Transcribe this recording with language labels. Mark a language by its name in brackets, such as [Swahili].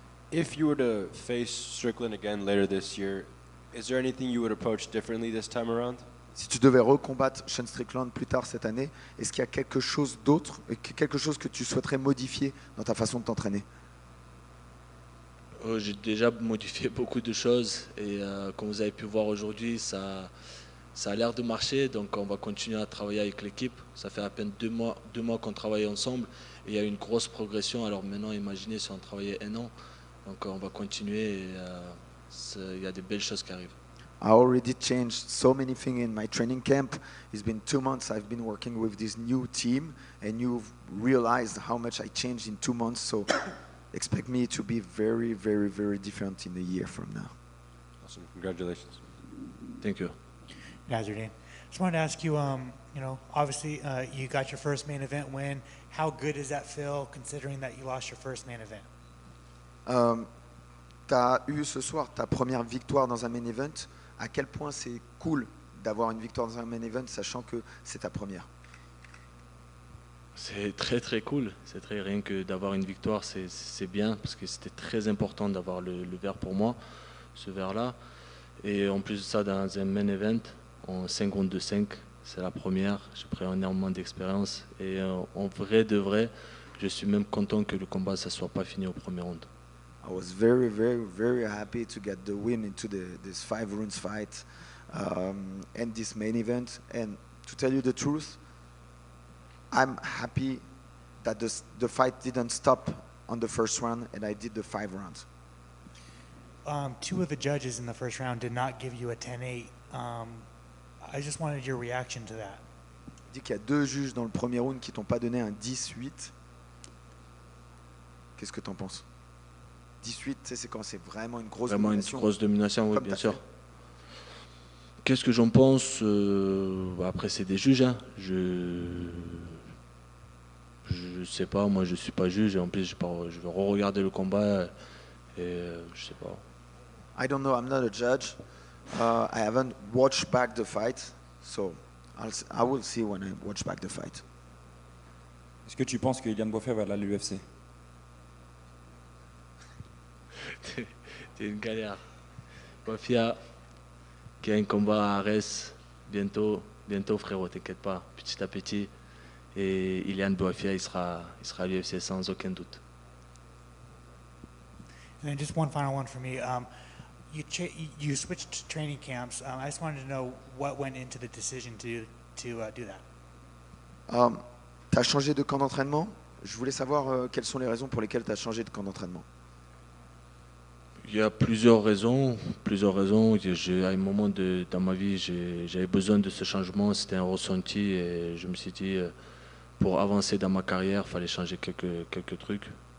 [English] If you were to face Strickland again later this year, is there anything you would approach differently this time around? [French] Si tu devais recombattre Sean Strickland plus tard cette année, est-ce qu'il y a quelque chose d'autre, quelque chose que tu souhaiterais modifier dans ta façon de t'entraîner? J'ai déjà modifié beaucoup de choses et comme vous avez pu voir aujourd'hui, ça a l'air de marcher, donc on va continuer à travailler avec l'équipe. Ça fait à peine 2 mois qu'on travaille ensemble et il y a eu une grosse progression. Alors maintenant, imaginez si on travaillait 1 an, donc on va continuer et il y a des belles choses qui arrivent. [English] I already changed so many things in my training camp. It's been 2 months I've been working with this new team, and you've realized how much I changed in 2 months, so expect me to be very, very, very different in a year from now. Awesome. Congratulations. Thank you. Nasruddin, just wanted to ask you, obviously you got your first main event win. How good does that feel considering that you lost your first main event? [French] Tu as eu ce soir ta première victoire dans un main event. À quel point c'est cool d'avoir une victoire dans un main event, sachant que c'est ta première? C'est très très cool. Rien que d'avoir une victoire, c'est bien parce que c'était très important d'avoir le verre pour moi, ce verre-là. Et en plus de ça, dans un main event, en 5 rounds de 5, c'est la première. J'ai pris énormément d'expérience et en vrai de vrai, je suis même content que le combat ne soit pas fini au premier round. [English] I was very, very, very happy to get the win into this 5 rounds fight and this main event. And to tell you the truth, I'm happy that the fight didn't stop on the first round and I did the 5 rounds. 2 of the judges in the first round did not give you a 10-8. I just wanted your reaction to that. [French] Il dit qu'il y a 2 juges dans le premier round qui t'ont pas donné un 10-8. Qu'est-ce que tu en penses? 18, tu sais, c'est quand c'est vraiment une grosse Vraiment une domination. grosse domination, oui, Comme bien t'as sûr. fait. Qu'est-ce que j'en pense? Après, c'est des juges. Hein. Je sais pas, moi je suis pas juge et en plus je vais re-regarder le combat et je sais pas. [English] I don't know, I'm not a judge. I haven't watched back the fight, so I will see when I watch back the fight. [French] Est-ce que tu penses que Ilian Bouafia va aller à l'UFC? C'est une galère. Bouafia qui a un combat à Arès bientôt frérot, t'inquiète pas, petit à petit. Et Ilian Bouafia, il sera à l'UFC sans aucun doute. [English] And then just one final one for me. You switched training camps. I just wanted to know what went into the decision to do that. [French] Tu as changé de camp d'entraînement. Je voulais savoir quelles sont les raisons pour lesquelles tu as changé de camp d'entraînement. Il y a plusieurs raisons. À un moment dans ma vie, j'avais besoin de ce changement. C'était un ressenti et je me suis dit, pour avancer dans ma carrière, il fallait changer quelques trucs.